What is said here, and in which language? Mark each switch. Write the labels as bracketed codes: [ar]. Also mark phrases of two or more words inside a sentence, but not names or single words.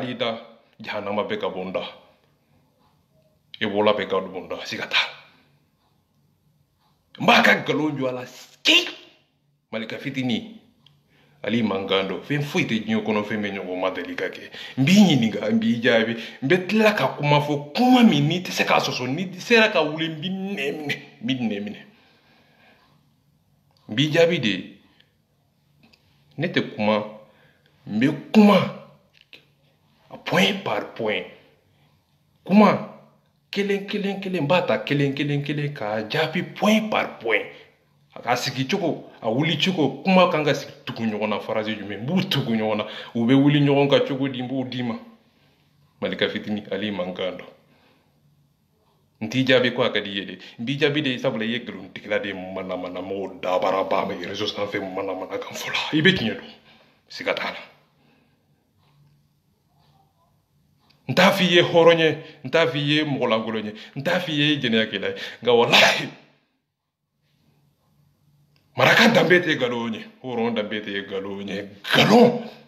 [bm] ali da jahanama bɛ ka bɔ n da e bɔla bɛ ka bɔ n da siga t'a la n b'a ka nkalon jɔ a la Malika fitinin ali mankan dɔ fɛn foyi tɛ diɲɛ kɔnɔ fɛn bɛ ɲɔgɔn ma deli ka kɛ n b'i ɲininka n b'i jaabi n bɛ tila ka kuma fɔ kuma min n'i tɛ se k'a sɔsɔ n'i sera ka wuli n b'i nɛ minɛ n b'i jaabi de ne tɛ kuma n bɛ kuma [fr] point par point [bm] kuma kelen kelen kelen n b'a ta kelen kelen kelen k'a jaabi [fr] point par point [bm] a sigi cogo a wuli cogo kuma kan ka sigi tugu ɲɔgɔn na farasi jumɛn n b'u tugu ɲɔgɔn na u bɛ wuli ɲɔgɔn kan cogo di n b'o d'i ma Malika fitinin ali mankan dɔ n t'i jaabi ko a ka di i ye de n b'i jaabi de sabula i ye nkalontigila de manamana mɔgɔw dabara ba ma réseau sanfɛ manamana kan fɔlɔ i bɛ tiɲɛ dɔn siga t'a la n t'a f'i ye hɔrɔn ye n t'a f'i ye mɔgɔlankolon ye n t'a f'i ye jɛnɛyakɛla ye nka walahi maraka danbe tɛ nkalon ye hɔrɔn danbe tɛ nkalon ye nkalon